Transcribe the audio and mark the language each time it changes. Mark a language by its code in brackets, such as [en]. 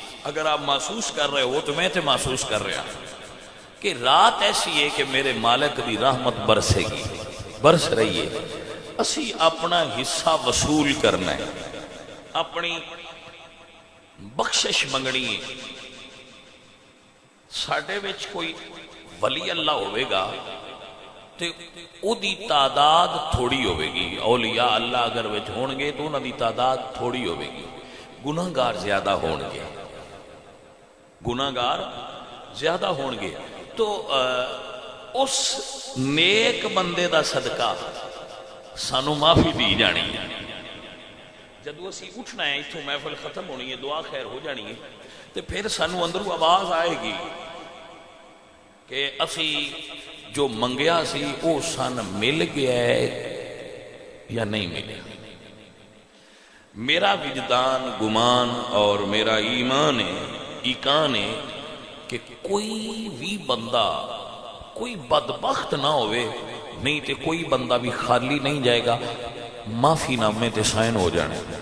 [ur] اگر آپ محسوس کر رہے ہو تو میں تے محسوس کر رہا کہ رات ایسی ہے کہ میرے مالک دی رحمت برسے گی، برس رہی ہے. [pa] اسی اپنا حصہ وصول کرنا ہے، اپنی بخشش منگنی ہے. ساڈے وچ کوئی ولی اللہ ہوئے گا تے او دی تعداد تھوڑی ہوئے گی. اولیاء اللہ اگر وچ ہون گے تو انہاں دی تعداد تھوڑی ہوئے گی. گناہگار زیادہ ہون گے، گناہگار زیادہ ہون گے. تو اس نیک بندے دا صدقہ سانو معافی دی جانی ہے. جدو اسی اٹھنا ہے اتھوں محفل ختم ہونی ہے، دعا خیر ہو جانی ہے، تو پھر سانو اندروں آواز آئے گی کہ اسی جو منگیا سی او سان مل گیا ہے یا نہیں ملیا. [ur] میرا وجدان گمان اور میرا ایمان ہے کہ کوئی بھی بندہ کوئی بدبخت نہ ہوئے، نہیں تے کوئی بندہ بھی خالی نہیں جائے گا. [pa] معافی نامے تے سائن ہو جانے.